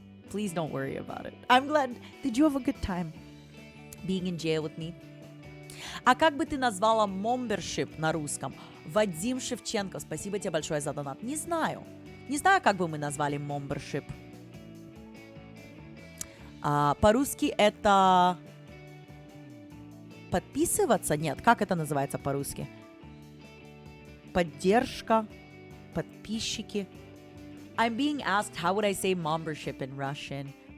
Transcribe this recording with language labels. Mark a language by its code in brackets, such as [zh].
[en] Please don't worry about it. I'm glad. Did you have a good time being in jail with me? [ru] А как бы ты назвала MOMbership на русском? Вадим Шевченко, спасибо тебе большое за донат. Не знаю, как бы мы назвали MOMbership. По-русски это подписываться? Нет, как это называется по-русски? Поддержка, подписчики. [en] I'm being asked how would I say MOMbership in Russian.